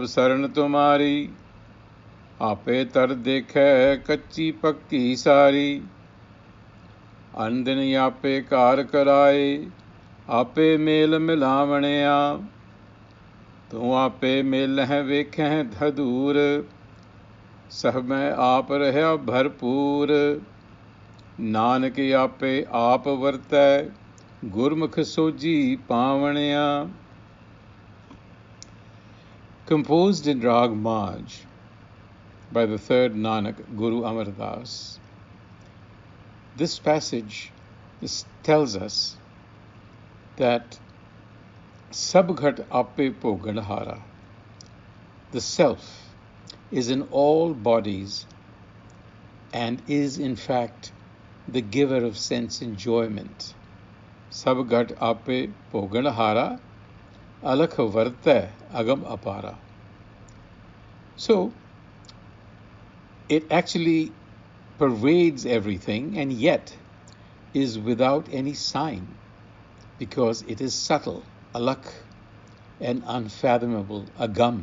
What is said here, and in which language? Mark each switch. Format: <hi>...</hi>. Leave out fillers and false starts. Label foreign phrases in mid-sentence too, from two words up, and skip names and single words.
<pa>ਸਰਨ ਤੁਮਾਰੀ, ਆਪੇ ਤਰ ਦੇਖੈ ਕੱਚੀ ਪੱਕੀ ਸਾਰੀ, ਅੰਦਿਨ ਆਪੇ ਕਾਰ ਕਰਾਏ, ਆਪੇ ਮੇਲ ਮਿਲਾਵਣਿਆ, ਤੂੰ ਆਪੇ ਮੇਲਹਿ ਵੇਖਹਿ ਧਦੂਰ, ਸਭ ਮੈਂ ਆਪ ਰਹਿਆ ਭਰਪੂਰ, ਨਾਨਕ ਆਪੇ ਆਪ ਵਰਤੈ, ਗੁਰਮੁਖ ਸੋਜੀ ਪਾਵਣਿਆ.</pa> <en>Composed in Rag Maj by the third Nanak, Guru Amar Das, this passage tells us that</en> <pa>ਸਭ ਘਟ ਆਪੇ ਭੋਗਣਹਾਰਾ,</pa> <en>the self, is in all bodies and is in fact the giver of sense enjoyment.</en> <pa>ਸਭ ਘਟ ਆਪੇ ਭੋਗਣਹਾਰਾ, ਅਲਖੁ ਵਰਤੈ ਅਗਮ ਅਪਾਰਾ.</pa> <en>So, it actually pervades everything and yet is without any sign, because it is subtle, alakh, and unfathomable, agam.</en>